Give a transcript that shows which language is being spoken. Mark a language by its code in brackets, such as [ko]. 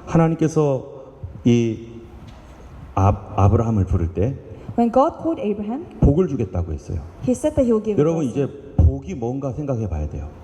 [ko] 하나님께서 이 아브라함을 부를 때 [en] When God called Abraham, [ko] 복을 주겠다고 했어요. [en] He said that He will give a [ko] 여러분, [en] blessing. [ko] 이제 복이 뭔가 생각해 봐야 돼요.